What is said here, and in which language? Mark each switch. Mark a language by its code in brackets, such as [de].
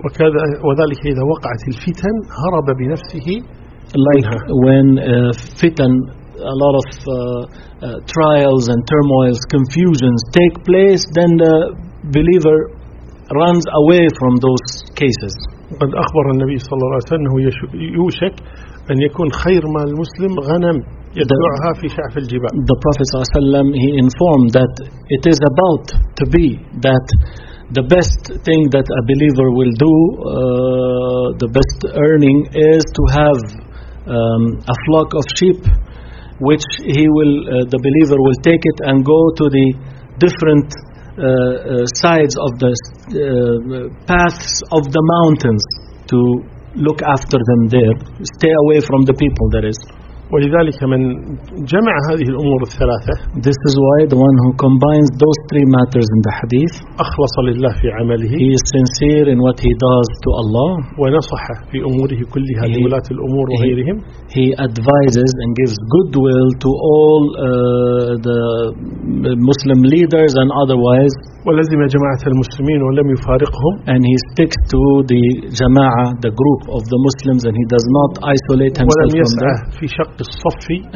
[ar] وكذا وذلك إذا وقعت الفتن هرب بنفسه. [en] Like when fitan. A lot of trials and turmoils, confusions take place, then the believer runs away from those cases. [ar] قد أخبر النبي صلى الله عليه وسلم أنه يوشك أن يكون خير ما المسلم غنم يدعها في شعف الجبال. [en] The Prophet [ar] صلى الله عليه وسلم, [en] he informed that it is about to be that the best thing that a believer will do, the best earning is to have a flock of sheep. Which he will, the believer will take it and go to the different sides of the paths of the mountains to look after them there, stay away from the people. That is. [ar] ولذلك من جمع هذه الأمور الثلاثة. [en] This is why the one who combines those three matters in the hadith. [ar] أخلص لله في عمله. [en] He is sincere in what he does to Allah. [ar] ونصح في أموره كلها لولاة الأمور وغيرهم. [en] He advises and gives goodwill to all the Muslim leaders and otherwise. [ar] ولزم جماعة المسلمين ولم يفارقهم. [en] And he sticks to the جماعة, the group of the Muslims, and he does not isolate himself from them.